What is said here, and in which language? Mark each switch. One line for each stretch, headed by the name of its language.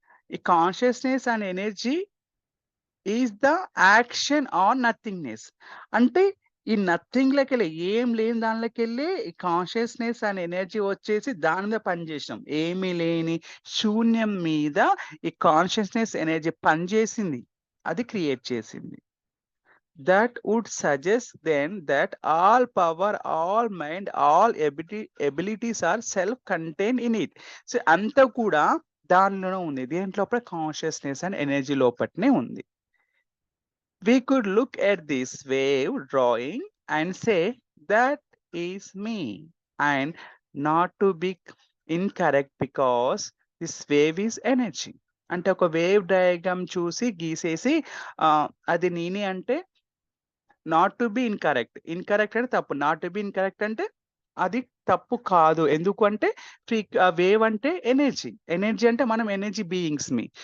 English: ఈ consciousness and energy is the action on nothingness.
Telugu: అంటే ఈ నథింగ్‌లోకెళ్ళి ఏం లేని దానిలోకెళ్ళి ఈ కాన్షియస్‌నెస్ అండ్ ఎనర్జీ వచ్చేసి దాని మీద పనిచేసినాం. ఏమీ లేని శూన్యం మీద ఈ కాన్షియస్‌నెస్ ఎనర్జీ పనిచేసింది. అది క్రియేట్ చేసింది.
English: That would suggest then that all power, all mind, all abilities are self-contained in it.
Telugu: So అంతా కూడా దానిలోనే ఉంది. దేంట్లో లోపల కాన్షియస్‌నెస్ అండ్ ఎనర్జీ లోపటనే ఉంది.
English: We could look at this wave drawing and say that is me, and not to be incorrect because this wave is energy.
Telugu: అంటే ఒక wave diagram చూసి గీసేసి అది నేనే అంటే
English: Not to be incorrect.
Telugu: Incorrect అంటే తప్పు.
English: not to be incorrect
Telugu: అంటే అది తప్పు కాదు. ఎందుకు అంటే వేవ్ అంటే ఎనర్జీ. ఎనర్జీ అంటే మనం ఎనర్జీ బీయింగ్స్‌మి.